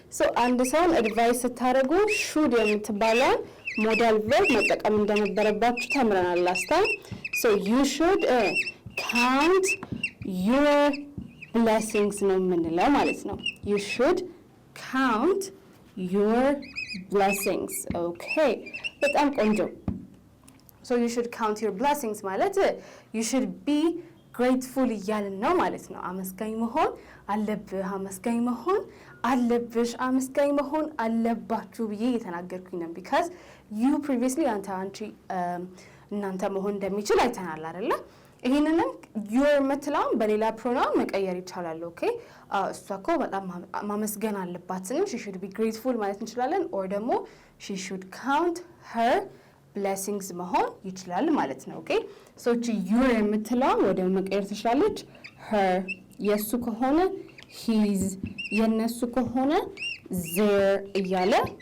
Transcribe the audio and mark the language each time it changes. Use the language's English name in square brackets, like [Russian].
[Amharic] so አንድ ሰውን advice ስታደርጉ should የምትባለውን ሞዳል verb መጠቀም እንደነበረባችሁ ተምረናል [English] last time. so you should count your blessings [Amharic] ነው የምንለው ማለት ነው። [English] you should count your blessings. okay [Amharic] በጣም ቆንጆ. [English] so you should count your blessings ማለት you should be [Amharic] ግሬትፉል እያልን ነው ማለት ነው። አመስጋኝ መሆን አለብህ፣ አመስጋኝ መሆን አለብሽ፣ አመስጋኝ መሆን አለባችሁ ብዬ እየተናገርኩኝ ነው። [English] ቢካዝ ዩ ፕሪቪየስሊ [Amharic] አንቺ እናንተ መሆን እንደሚችል አይተናል አይደለ? ይህንንም ዩር የምትለውን በሌላ ፕሮናውን መቀየር ይቻላል። ኦኬ እሷ እኮ በጣም ማመስገን አለባት ስንል [English] ሺ ሹድ ቢ ግሬትፉል [Amharic] ማለት እንችላለን። ኦር ደግሞ [English] ሺ ሹድ ካውንት ሄር ብሌሲንግስ [Amharic] መሆን ይችላል ማለት ነው። ኦኬ ሶ እቺ ዩር የምትለውን ወደ መቀየር ትችላለች። ሄር የእሱ ከሆነ ሂዝ፣ የነሱ ከሆነ ዜር እያለ